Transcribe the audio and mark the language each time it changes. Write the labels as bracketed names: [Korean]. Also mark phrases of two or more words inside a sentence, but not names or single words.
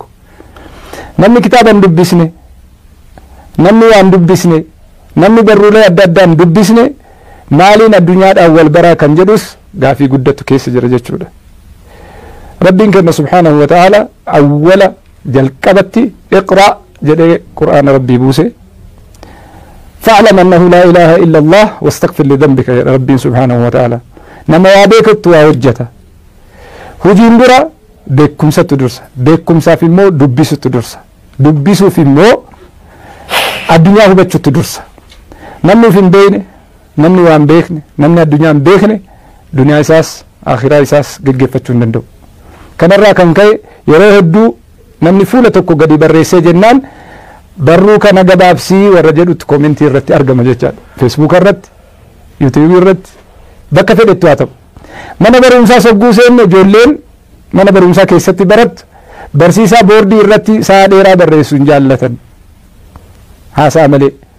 [Oromo] namni kitaaban dubbisne namni waan dubbisne namni barruulee adda addaan dubbisne maaliin addunyaadhaan wal baraa kan jedhus gaafii guddatu keessa jira jechuudha rabbiin kenna [Arabic] سبحانه وتعالى [Oromo] awwala jalqabatti iqra jedhee qur'aana rabbii buuse [Arabic] فاعلم أنه لا إله إلا الله واستغفر لذنبك [Oromo] ya rabbiin [Arabic] سبحانه وتعالى [Oromo] nama waa beekatu waa hojjeta hujiin dura beekumsatu dursa beekumsaaf immoo dubbisutu dursa dubbisuuf immoo addunyaa hubachuutu dursa namni of hin beekne namni waan beekne namni addunyaa hin beekne duniyaa isaas akhiraa isaas geggeeffachuu hin danda'u kanarraa kan ka'e yeroo hedduu namni fuula tokko gadi barreessee jennaan barruu kana gabaabsii warra jedhutti koomentii irratti argama jechaadha feesbuuk irratti yuutuubii irratti bakka fedhetti haa ta'u mana barumsaa sogguu seenne ijoolleen mana barumsaa keessatti barattu barsiisaa boordii irratti sa'a dheeraa barreessu hin jaallatan haasaa malee